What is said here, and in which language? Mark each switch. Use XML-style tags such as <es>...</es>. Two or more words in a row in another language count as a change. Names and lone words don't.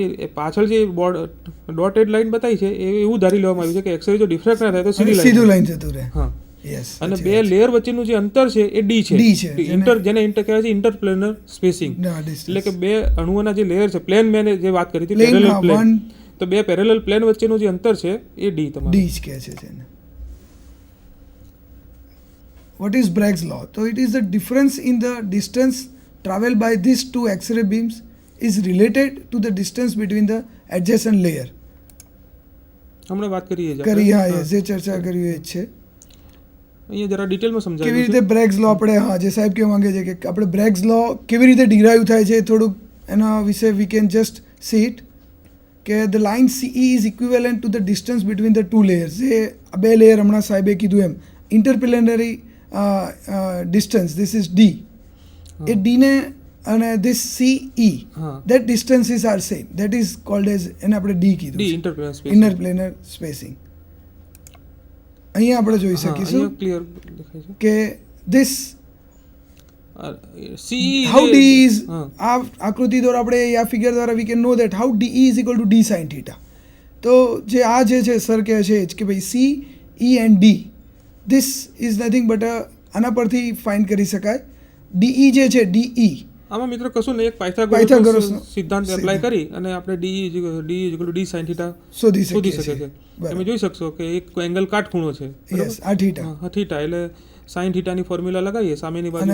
<gu>એ પાછળ જે ડોટેડ લાઈન બતાવી છે એ એવું ધારી લેવામાં આવ્યું છે કે એક્સરે જો ડિફ્રેક્ટ ના થાય તો સીધી સીધું લાઈન લાઈન જતું રહે હા યસ અને બે લેયર વચ્ચેનું જે અંતર છે એ ડી છે D છે, જેને ઇન્ટર કહેવાય છે</gu> <en>interplanar spacing</en> <gu>એટલે કે બે અણુઓના જે લેયર છે પ્લેન મેં જે વાત કરી હતી પ્લેન પેરેલલ હા પ્લેન 1 તો બે પેરેલલ પ્લેન વચ્ચેનું જે અંતર છે એ ડી તમારું</gu> <en>D</en> <gu>જ કહે છે જેને</gu> <en>what is Bragg's law so it is the difference in the distance traveled by these two X-ray beams is related to the distance between the adjacent layer</en> <gu>હમણાં વાત કરીએ જ કરી હા આપણે. yes જે ચર્ચા કરી એ જ છે અહીંયા જરા ડિટેલમાં કેવી સમજાવ્યું રીતે છે બ્રેગ્સ લો આપણે હા જે સાહેબ કહેવા માંગે છે કે આપણે બ્રેગ્સ લો કેવી રીતે ડિરાઈવ થાય છે થોડુંક એના વિશે</gu> <en>we can just see it</en> <gu>કે</gu> <en>the line CE is equivalent to the distance between the two layers</en> <gu>જે આ બે લેયર હમણાં સાહેબે કીધું એમ</gu> <en>interplanary distance this is D</en> <gu>એ D ને અને</gu> <en>this CE</en> <gu>હા</gu> <en>that distances are same that is called as</en> <gu>એને આપણે D કીધું ડી છે</gu> <en>interplanar space inner planar spacing</en> <gu>અહીંયા આપણે જોઈ શકીશું ક્લિયર દેખાય છે કે this સીઈ</gu> <en>how D is</en> <gu>હા આ આકૃતિ દ્વારા આપણે આ ફિગર દ્વારા</gu> <en>we can know that how DE is equal to D sin theta</en> <gu>તો જે આ જે છે સર કહે છે જ કે ભાઈ</gu> <en>C E and D this is nothing but</en> <gu>આના પરથી ફાઇન્ડ કરી શકાય DE જે છે DE આમાં મિત્રો કશું નહીં એક પાયથાગોરસનો પાયથાગોરસ સિદ્ધાંત એપ્લાય કરી અને આપણે ડી sin થીટા શોધી શોધી શકીએ શકે છીએ છે બરાબર. તમે જોઈ શકશો કે એક એંગલ કાટખૂણો છે યસ આ થીટા હા થીટા એટલે sin થીટાની ફોર્મ્યુલા લગાવીએ સામેની બાજુ</gu>